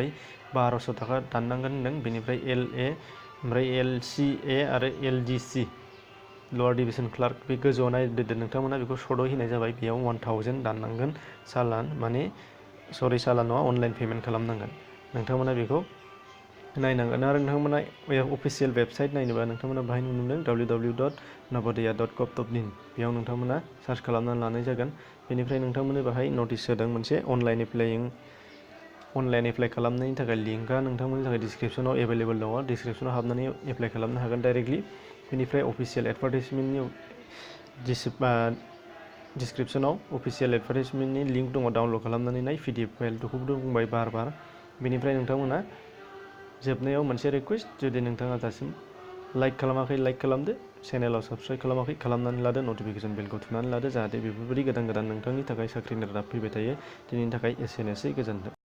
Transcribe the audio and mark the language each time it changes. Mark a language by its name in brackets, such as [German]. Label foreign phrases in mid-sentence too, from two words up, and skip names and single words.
[Bodo] 1200 थाखा दाननांगोन नों बेनिफ्राय एलए ओमफ्राय एलसिए आरो एलडिसि [English] lower division clerk [Bodo] बे गोजौआव नायदो नोंथांमोना बेखौ सर्टआव होनाय जाबाय बेयाव 1000 दाननांगोन सालान माने सालान नङा [English] online payment [Bodo] खालामनांगोन नोंथांमोना बेखौ नायनांगोन आरो नोंथांमोना [English] official website [Bodo] नायनोबा नोंथांमोना बाहाय नुनो मोनदों www.navodaya.gov.in बेयाव नोंथांमोना सार्च खालामनानै लानाय जागोन बेनिफ्राय नोंथांमोननो बाहाय नटिस होदों मोनसे [English] online apply [Bodo] खालामनायनि थाखाय लिंकआ नोंथांमोननि थाखाय डिसक्रिपसनाव एभेलेबल दङ डिसक्रिपसनाव हाबनानै एप्लाइ खालामनो हागोन डाइरेक्टलि बेनिफ्राय अफिसियेल एडभार्टाइजमेन्टनि डिसक्रिपसनाव अफिसियेल एडभार्टाइजमेन्टनि लिंक दङ डाउनलड खालामनानै नाय [English] PDF file [Bodo] बेखौबो बुंबाय बार बेनिफ्राय नोंथांमोना जोबनायाव मोनसे रिकुवेस्ट जुदि नोंथाङा दासिम लाइक खालामाखै लाइक खालामदो चेनेलाव साबस्क्राइब खालामाखै खालामनानै लादो नटिफिकेसन बेलखौ थुनानै लादो जाहाथे बेफोरबायदि गोदान नोंथांनि थाखाय साख्रिनि रादाब फैबाय थायो दिनैनि थाखाय एसेनोसै गोजोन्थों।